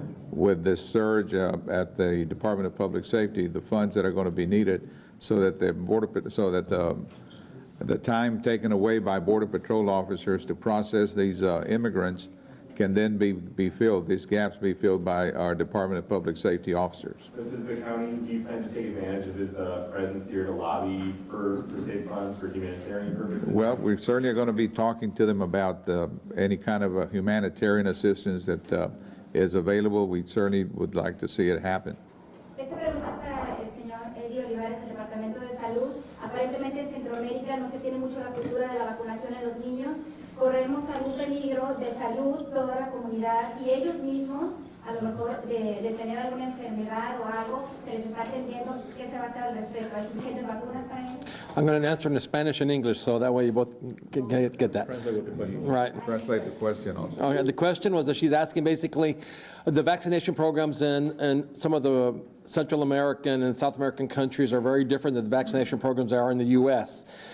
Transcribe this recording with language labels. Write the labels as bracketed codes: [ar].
[en] with this surge at the Department of Public Safety, the funds that are going to be needed, so that the time taken away by Border Patrol officers to process these immigrants can then be filled, these gaps be filled by our Department of Public Safety officers. Does the county, do you plan to take advantage of his presence here to lobby for state funds for humanitarian purposes? Well, we certainly are going to be talking to them about any kind of humanitarian assistance that is available. We certainly would like to see it happen. [es] Esta pregunta es para el señor Eddie Olivares del Departamento de Salud. Aparentemente en Centroamérica no se tiene mucho la cultura de la vacunación en los niños. Corremos algún peligro de salud toda la comunidad y ellos mismos, a lo mejor de tener alguna enfermedad o algo, se les está atendiendo. ¿Qué se va a hacer al respecto? ¿Hay suficientes vacunas para ellos? [en] I'm going to answer in Spanish and English, so that way you both get that. Translate the question. Right. Translate the question also. Okay, the question was that she's asking basically the vaccination programs in some of the Central American and South American countries are very different than the vaccination programs are in the U.S.